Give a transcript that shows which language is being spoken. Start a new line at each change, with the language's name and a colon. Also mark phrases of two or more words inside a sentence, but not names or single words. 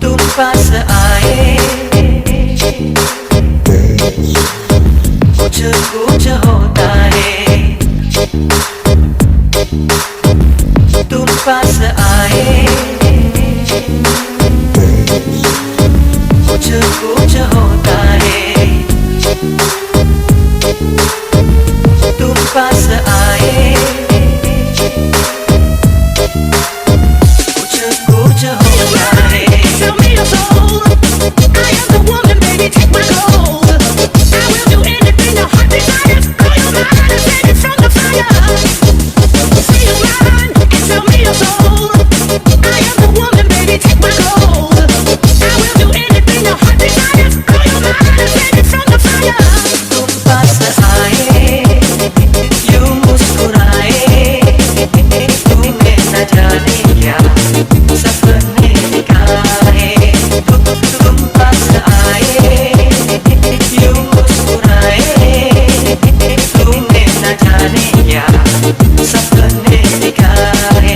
Hindi: tumpah seair, कुछ होता है, तुम पास आए, कुछ होता है, तुम पास आए, कुछ होता है.
English: Tell me your soul, I am the woman, baby, take my gold. I will do anything your heart desires. Call your mind and save it from the fire. Say your mind and tell me your soul. I am the woman, baby, take my gold. I will do anything your heart desires. Call your mind and save it from the fire.
Hindi: तुम पास आए, यूं मुस्कुराए, तुम्हें न जाने क्या सपने दिखाए. तुम पास आए, यूं मुस्कुराए, तुम्हें न जाने क्या सपने दिखाए.